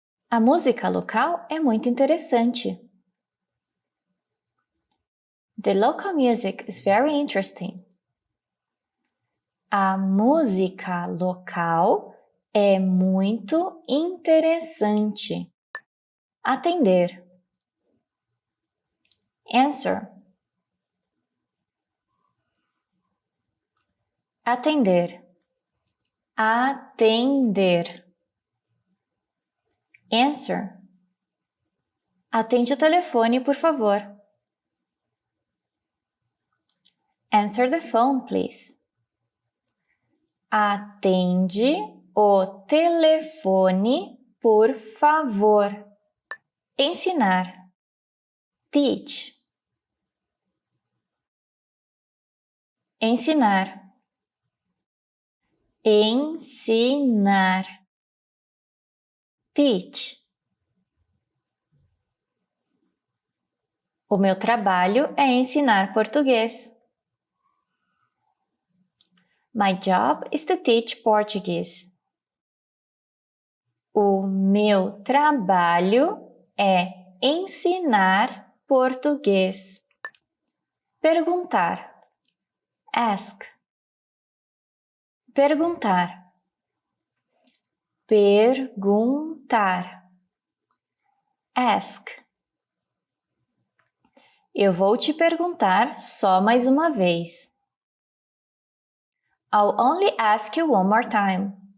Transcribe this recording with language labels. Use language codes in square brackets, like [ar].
[pt] A música local é muito interessante. [en] The local music is very interesting. [pt] A música local é muito interessante. Atender. [en] Answer. [pt] Atender. Atender. [en] Answer. [pt] Atende o telefone, por favor. [en] Answer the phone, please. [pt] Atende o telefone, por favor. Ensinar. [en] Teach. [pt] Ensinar. Ensinar. [en] Teach. [pt] O meu trabalho é ensinar português. [en] My job is to teach Portuguese. [pt] O meu trabalho é ensinar português. Perguntar. [en] Ask. [pt] Perguntar. Perguntar. [en] Ask. [pt] Eu vou te perguntar só mais uma vez. [en] I'll only ask you one more time.